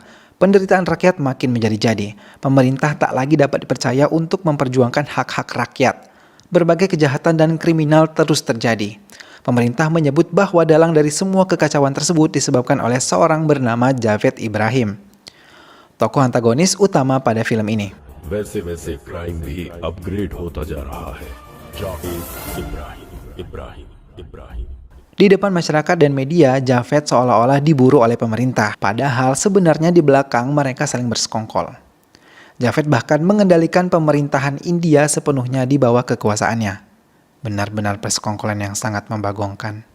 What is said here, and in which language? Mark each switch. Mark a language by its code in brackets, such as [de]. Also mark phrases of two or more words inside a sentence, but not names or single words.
[id] Penderitaan rakyat makin menjadi-jadi. Pemerintah tak lagi dapat dipercaya untuk memperjuangkan hak-hak rakyat. Berbagai kejahatan dan kriminal terus terjadi. Pemerintah menyebut bahwa dalang dari semua kekacauan tersebut disebabkan oleh seorang bernama Javed Ibrahim, tokoh antagonis utama pada film ini. [hi] वैसे वैसे क्राइम भी अपग्रेड होता जा रहा है. जावेद इब्राहिम इब्राहिम इब्राहिम. [id] Di depan masyarakat dan media, Javed seolah-olah diburu oleh pemerintah. Padahal sebenarnya di belakang mereka saling bersekongkol. Javed bahkan mengendalikan pemerintahan India sepenuhnya di bawah kekuasaannya. Benar-benar persekongkolan yang sangat membagongkan.